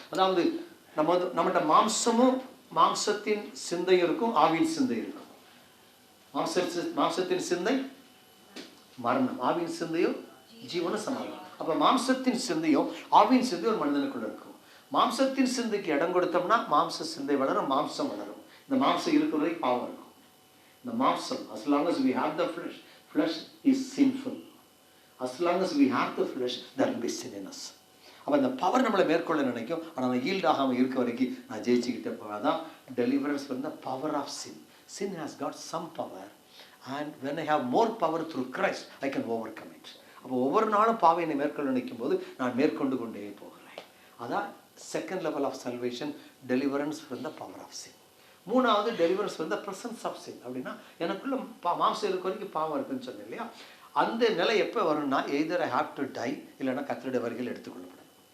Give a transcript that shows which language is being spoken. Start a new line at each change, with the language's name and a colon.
Tamil: அதாவது நம்மகிட்ட மாம்சத்தின் சிந்தை இருக்கும், ஆவியின் சிந்தை இருக்கும். மாம்சத்தின் சிந்தை மரணம், ஆவியின் சிந்தையும் ஜீவன சமாதானம். அப்போ மாம்சத்தின் சிந்தையும் ஆவியின் சிந்தையும் ஒரு மனிதனுக்குள்ள இருக்கும். மாம்சத்தின் சிந்தைக்கு இடம் கொடுத்தோம்னா மாம்ச சிந்தை வளரும், மாம்சம் வளரும். இந்த மாம்சம் இருக்கிற வரைக்கும் பாவம் இருக்கும். இந்த மாம்சம்,
English: as long as we have the flesh is sinful. As long as we have the flesh, there will be sin in us.
Tamil: அப்போ இந்த பவர் நம்மளை மேற்கொள்ள நினைக்கும். ஆனால் நான் ஈல்ட் ஆகாமல் இருக்க வரைக்கும் நான் ஜெயிச்சுக்கிட்டே போகாதான்.
English: Deliverance வந்து power of sin. Sin has got some power, and when I have more power through Christ, I can overcome it.
Tamil: அப்போ ஒவ்வொரு நாளும் பாவை என்னை மேற்கொள்ள நினைக்கும் போது நான் மேற்கொண்டு கொண்டே போகிறேன்.
English: அதான் second level of salvation, deliverance from the power of sin.
Tamil: மூணாவது
English: Deliverance from the presence of sin.
Tamil: அப்படின்னா எனக்குள்ள மாம்சம் இருக்க வரைக்கும் பாவம் இருக்குன்னு சொன்னேன் இல்லையா? அந்த நிலை எப்போ வரும்னா,
English: either I have to die,
Tamil: இல்லைன்னா கர்த்தருடைய வருகையில் எடுத்துக்கொள்ளப்படும்.